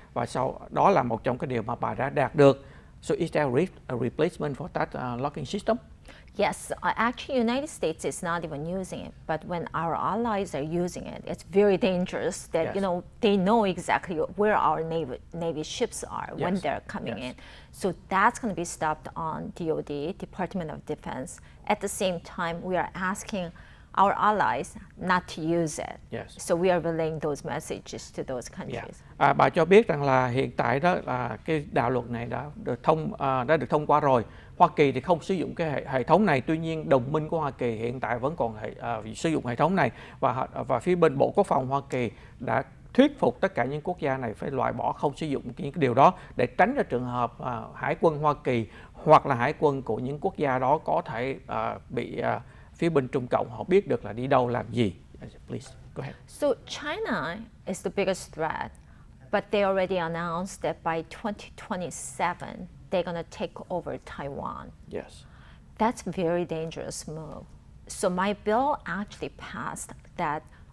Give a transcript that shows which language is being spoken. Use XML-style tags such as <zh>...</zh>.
<vi>Và sau đó là một trong cái điều mà bà đã đạt được.</vi> <en>So is there a replacement for that locking system? Yes, actually, United States is not even using it. But when our allies are using it, it's very dangerous. That they know exactly where our Navy ships are when they're coming in. So that's going to be stopped on DOD, Department of Defense. At the same time, we are asking our allies not to use it. So we are relaying those messages to those countries.</en> <vi>Bà cho biết rằng là hiện tại đó là cái đạo luật này đã được thông qua rồi. Hoa Kỳ thì không sử dụng cái hệ thống này, tuy nhiên đồng minh của Hoa Kỳ hiện tại vẫn còn sử dụng hệ thống này, và phía bên Bộ Quốc phòng Hoa Kỳ đã thuyết phục tất cả những quốc gia này phải loại bỏ, không sử dụng những cái điều đó, để tránh ra trường hợp hải quân Hoa Kỳ hoặc là hải quân của những quốc gia đó có thể bị phía bên Trung Cộng họ biết được là đi đâu làm gì.</vi> <en>Please go ahead. So China is the biggest threat, but they already announced that by 2027 they're going to take over Taiwan. Yes. That's a very dangerous move. So my bill actually passed that.</en>